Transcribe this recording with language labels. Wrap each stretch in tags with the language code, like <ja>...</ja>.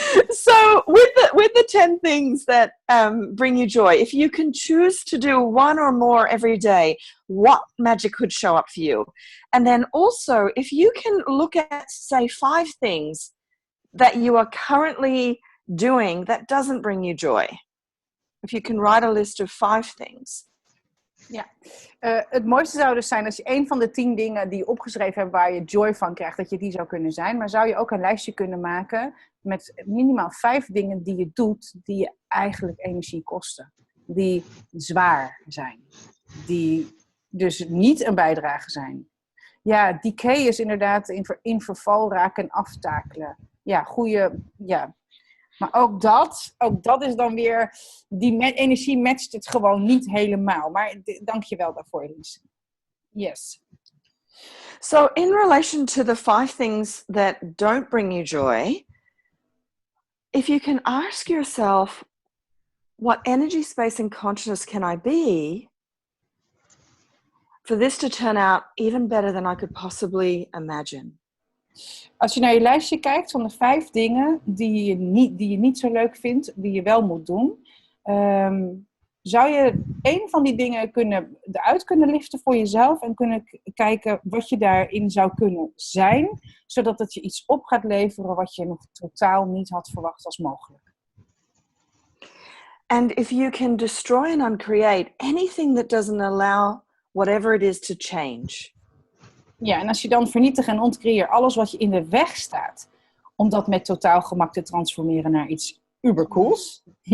<en>So with the 10 things that bring you joy, if you can choose to do one or more every day, what magic could show up for you? And then also, if you can look at, say, 5 things that you are currently doing that doesn't bring you joy. If you can write a list of 5 things.</en> <nl>Ja, het mooiste zou dus zijn als je een van de 10 dingen die je opgeschreven hebt waar je joy van krijgt, dat je die zou kunnen zijn. Maar zou je ook een lijstje kunnen maken met minimaal 5 dingen die je doet die je eigenlijk energie kosten. Die zwaar zijn. Die dus niet een bijdrage zijn. Ja, decay is inderdaad in verval raken en aftakelen. Ja, maar ook dat is dan weer, die energie matcht het gewoon niet helemaal. Maar dank je wel daarvoor, Elise. Yes.</nl> <en>So in relation to the 5 things that don't bring you joy, if you can ask yourself, what energy, space, and consciousness can I be for this to turn out even better than I could possibly imagine?</en> <nl>Als je naar je lijstje kijkt van de 5 dingen die je niet zo leuk vindt, die je wel moet doen, zou je een van die dingen eruit kunnen liften voor jezelf en kunnen kijken wat je daarin zou kunnen zijn, zodat het je iets op gaat leveren wat je nog totaal niet had verwacht als mogelijk.</nl> <en>And if you can destroy and uncreate anything that doesn't allow whatever it is to change.</en> <nl>Ja, en als je dan vernietigt en ontcreëert alles wat je in de weg staat, om dat met totaal gemak te transformeren naar iets ubercools.</nl>